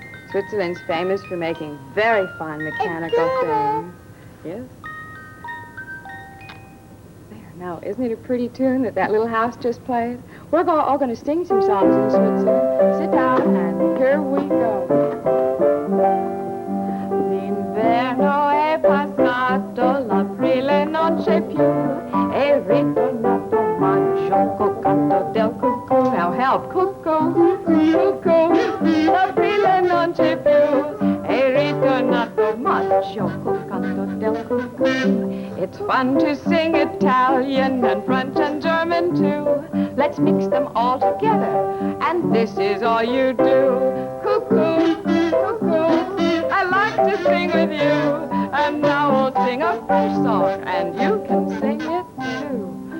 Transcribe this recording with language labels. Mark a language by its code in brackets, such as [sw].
[en] Switzerland's famous for making very fine mechanical things. Yes. There. Now, isn't it a pretty tune that little house just played? We're all going to sing some songs in Switzerland. Sit down, and here we go. [it] L'inverno è passato, l'aprile non c'è più, è ritornato maggio, canto del cuckoo. [en] Now help, [it] cuckoo, cuckoo, l'aprile non c'è più, è ritornato maggio, canto del cuckoo. [en] It's fun to sing Italian and French and German too. Let's mix them all together, and this is all you do. Cuckoo, cuckoo, I like to sing with you, and now we'll sing a French song, and you can sing it too.